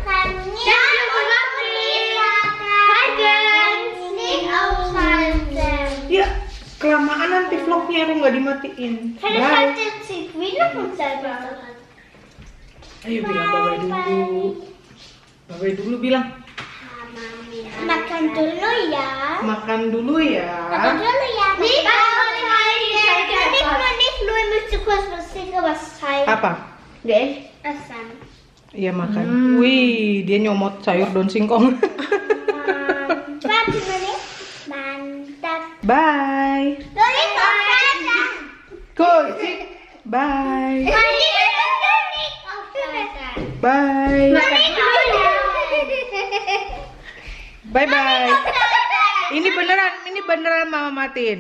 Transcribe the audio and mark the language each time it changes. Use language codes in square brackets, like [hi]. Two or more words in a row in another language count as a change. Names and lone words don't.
[id] Ya, kelamaan nanti vlognya aku nggak dimatiin. Bye. Ayo bilang bye-bye dulu. Bye-bye dulu bilang. Makan dulu ya. Makan dulu ya. Makan dulu ya. [de] Nicht nur ein bisschen kurz was singen, was heißt. [id] Apa? [de] Essen. [id] Iya makan. Wih, dia nyomot sayur daun singkong. [de] Warte mal. [id] Mantap. Bye. Boleh kok Vater? Kocik. Bye. Boleh kok Vater? Bye. Boleh kok Bye bye. Ini beneran mama matiin.